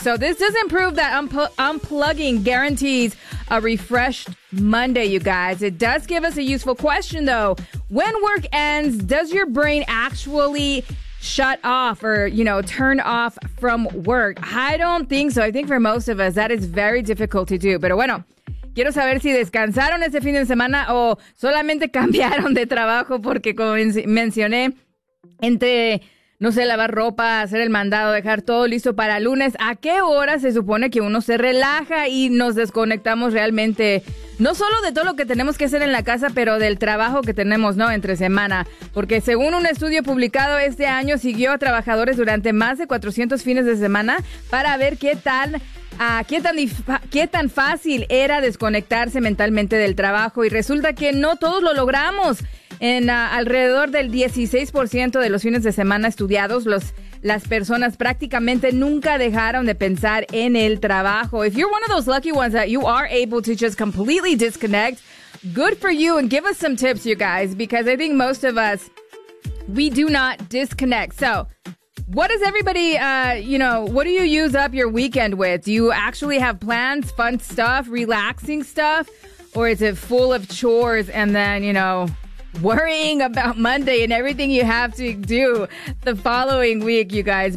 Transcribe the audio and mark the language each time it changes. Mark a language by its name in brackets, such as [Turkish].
[English] So this doesn't prove that unplugging guarantees a refreshed Monday, you guys. It does give us a useful question, though. When work ends, does your brain actually shut off or, you know, turn off from work? I don't think so. I think for most of us, that is very difficult to do. [Spanish] Pero bueno, quiero saber si descansaron este fin de semana o solamente cambiaron de trabajo porque, como mencioné, entre, no sé, lavar ropa, hacer el mandado, dejar todo listo para lunes, ¿a qué hora se supone que uno se relaja y nos desconectamos realmente? No solo de todo lo que tenemos que hacer en la casa, pero del trabajo que tenemos, ¿no?, entre semana. Porque según un estudio publicado este año, siguió a trabajadores durante más de 400 fines de semana para ver qué tan fácil era desconectarse mentalmente del trabajo. Y resulta que no todos lo logramos. En alrededor del 16% de los fines de semana estudiados, las personas prácticamente nunca dejaron de pensar en el trabajo. [English] If you're one of those lucky ones that you are able to just completely disconnect, good for you, and give us some tips, you guys, because I think most of us, we do not disconnect. So what does everybody, what do you use up your weekend with? Do you actually have plans, fun stuff, relaxing stuff, or is it full of chores and then, you know, worrying about Monday and everything you have to do the following week, you guys?